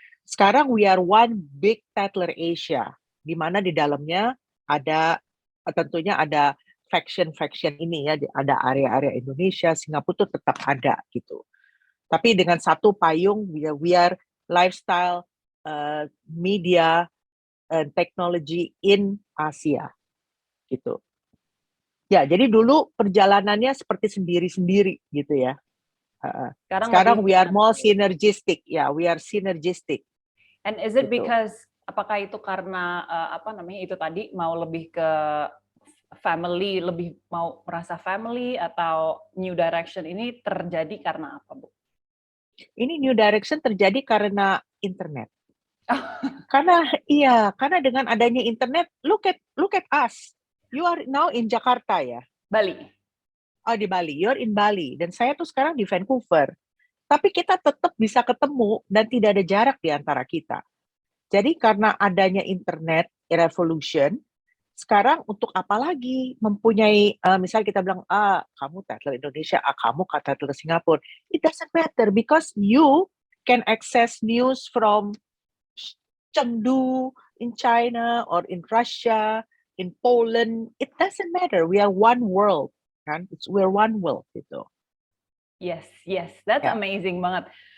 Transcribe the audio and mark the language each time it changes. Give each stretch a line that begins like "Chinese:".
Indonesian: Sekarang
English: we are one big Tatler Asia,
Indonesian: di mana di dalamnya ada tentunya ada faction ini ya, ada area-area Indonesia, Singapura tuh tetap ada gitu. Tapi dengan satu payung,
English: we are lifestyle, media, and technology in Asia
Indonesian: gitu. Ya, jadi dulu perjalanannya seperti sendiri-sendiri gitu ya. Sekarang
English: we are more synergistic, ya, we are synergistic. And is it because
Indonesian: apakah itu karena itu tadi mau lebih ke family, lebih mau merasa family atau new direction ini terjadi karena apa, Bu? Ini new direction terjadi karena internet. Karena dengan adanya internet,
English: look at us. You are now in Jakarta ya. Bali.
Indonesian: Oh, di Bali.
English: You're in Bali.
Indonesian: Dan saya tuh sekarang di Vancouver. Tapi kita tetap bisa ketemu dan tidak ada jarak di antara kita. Jadi karena adanya internet revolution, sekarang untuk apa lagi mempunyai, misal kita bilang, kamu Tatler Indonesia, kamu Tatler Singapura.
English: It doesn't matter because you can access news from Chengdu in China or in Russia, in Poland. It doesn't matter. We are one world.
Indonesian: Kan?
English: We're one world gitu. Yes, that's amazing banget.